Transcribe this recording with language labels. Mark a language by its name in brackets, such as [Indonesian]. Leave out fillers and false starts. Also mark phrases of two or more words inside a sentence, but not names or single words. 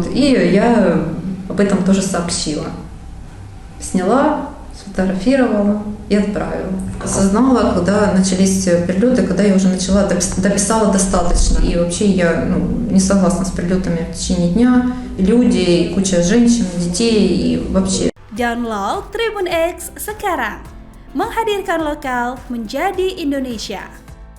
[Russian] И я об этом тоже сообщила. Сняла, сфотографировала и отправила. Осознала, когда начались прилеты, когда я уже дописала достаточно. И вообще я не согласна с прилетами в течение дня. Люди, и куча женщин, детей и вообще. [Indonesian] Download Tribun X sekarang. Menghadirkan lokal menjadi Indonesia.